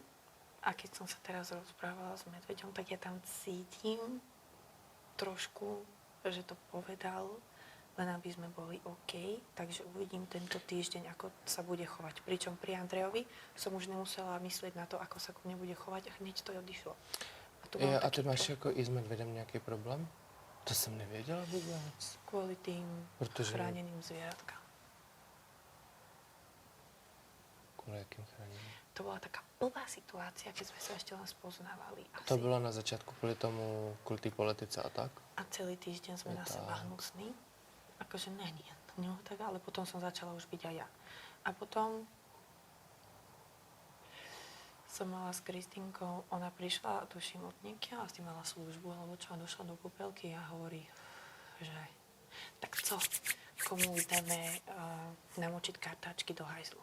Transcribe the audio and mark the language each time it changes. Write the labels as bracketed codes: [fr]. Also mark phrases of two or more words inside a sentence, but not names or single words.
[sk] A keď som sa teraz rozprávala s Medveďom, tak ja tam cítim trošku, že to povedal, len aby sme boli OK. Takže uvidím tento týždeň, ako sa bude chovať. Pričom pri Andrejovi som už nemusela myslieť na to, ako sa ku mne bude chovať a hneď to odišlo. [cs] A ty máš jako i s Medvedem nějaký problém? To jsem nevěděla vůbec. [sk] Kvôli tým chráneným zvieratkám. [cs] Kvůli jakým chráněným? [sk] To bola taká blbá situácia, keď sme sa ešte len spoznávali. [cs] To bylo na začátku kvůli té politice a tak? [sk] A celý týždeň sme na seba hnusní. Akože [cs] není to tak, [sk] ale potom som začala už byť aj ja. A potom som mala s Kristínkou, ona prišla, tuším, od niekiaľ, asi mala službu, alebo čo, došla do kúpeľky a hovorí, že tak co, komu ideme namočiť kartáčky do hajzlu.